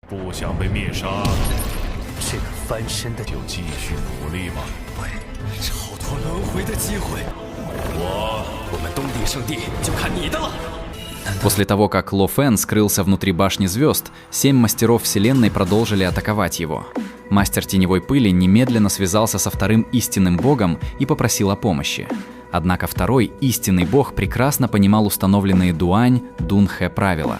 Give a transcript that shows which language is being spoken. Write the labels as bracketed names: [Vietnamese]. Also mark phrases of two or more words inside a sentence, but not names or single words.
[Chinese] 不想被灭杀，这个翻身的就继续努力吧。超脱轮回的机会，我们东帝圣地就看你的了。 [Russian] После того, как Ло Фэн скрылся внутри башни звезд, 7 мастеров вселенной продолжили атаковать его. Мастер теневой пыли немедленно связался со вторым истинным богом и попросил о помощи. Однако второй истинный бог прекрасно понимал установленные Дуань, Дунхэ правила.